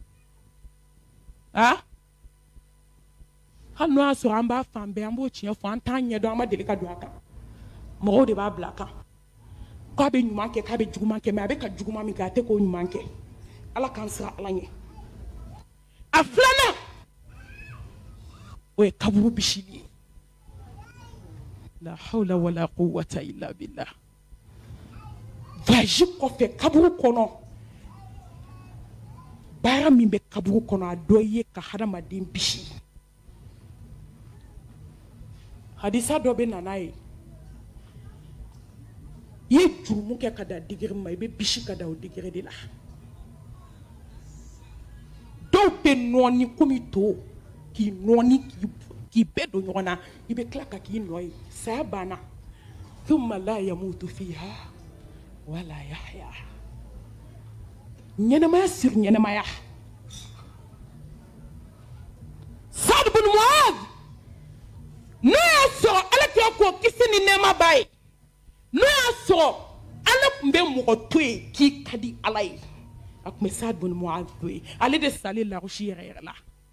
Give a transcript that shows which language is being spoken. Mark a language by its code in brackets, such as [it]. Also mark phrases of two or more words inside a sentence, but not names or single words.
[bm] ah hali n'o y'a sɔrɔ an b'a fan bɛɛ an b'o tiɲɛ fɔ an t'an ɲɛ dɔn an ma deli ka don a kan mɔgɔw de b'a bila a kan k'a bɛ ɲuman kɛ k'a bɛ juguman kɛ mais a bɛ ka juguman min kɛ a tɛ k'o ɲuman kɛ Ala k'an siran Ala ɲɛ a filanan o ye kaburu bisili ye [ar] لا حول ولا قوة إلا بالله [bm] voyage kɔfɛ kaburu kɔnɔ baara min bɛ kaburu kɔnɔ a dɔ ye ka hadamaden bisi hadisa dɔ bɛ nana ye i ye jurumu kɛ ka da digiri ma i bɛ bisi ka da o digiri de la dɔw bɛ nɔɔni komi to k'i nɔɔni k'i bɛɛ don ɲɔgɔn na i bɛ tila ka k'i nɔ ye saya banna [ar] ثم لا يموت فيها ولا يحيى [bm] ɲɛnɛmaya siri ɲɛnɛmaya Saad bin Muaz n'o y'a sɔrɔ Alakira k'o kisi ni nɛɛma b'a ye n'o y'a sɔrɔ Ala tun bɛ mɔgɔ to yen k'i ka di Ala ye a tun bɛ Saad bin Muaz to yen ale de salen larusi yɛrɛ yɛrɛ la